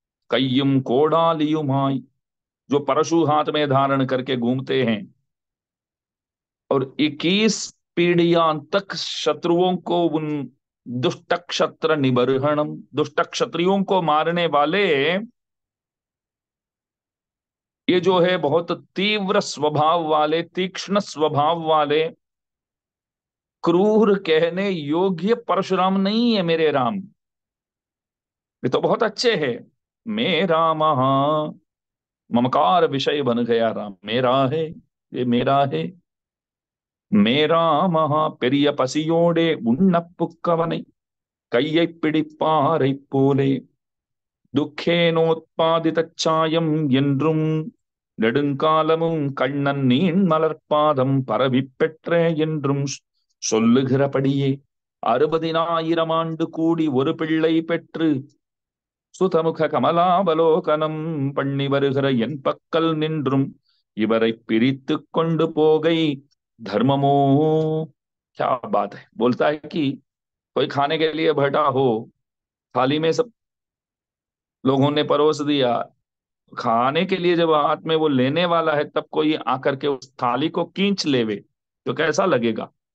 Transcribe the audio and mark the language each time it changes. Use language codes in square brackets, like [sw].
[ml] कय्युम कोडालियुमाई, [hi] जो परशु हाथ में धारण करके घूमते हैं और 21 पीढ़ियां तक शत्रुओं को उन दुष्ट क्षत्र निबर्हणम, दुष्ट क्षत्रियों को मारने वाले, ये जो है बहुत तीव्र स्वभाव वाले, तीक्ष्ण स्वभाव वाले, क्रूर कहने योग्य परशुराम नहीं है मेरे राम। ये तो बहुत अच्छे है। मेरा महा, ममकार विषय बन गया राम, मेरा है, ये मेरा है। मेरा महा [ta] பெரிய பசியோடே உண்ண புக்கவனை கையை பிடிப்பாரை போலே துக்கேனோத்பாதிதச்சாயம் என்றும் நெடுங்காலமும் கண்ணன் நீண் மலர்பாதம் பரவி பெற்ற என்றும் சொல்லுகிறபடியே 60,000 ஆண்டு கூடி ஒரு பிள்ளை பெற்று சுதமுக கமலாவலோகனம் பண்ணி வருகிற என் பக்கல் நின்றும் இவரை பிரித்து கொண்டு போகை धर्ममो। [hi] क्या बात है, बोलता है कि कोई खाने के लिए बैठा हो, थाली में सब लोगों ने परोस दिया, खाने के लिए जब हाथ में वो लेने वाला है तब कोई आकर के उस थाली को खींच लेवे तो कैसा लगेगा?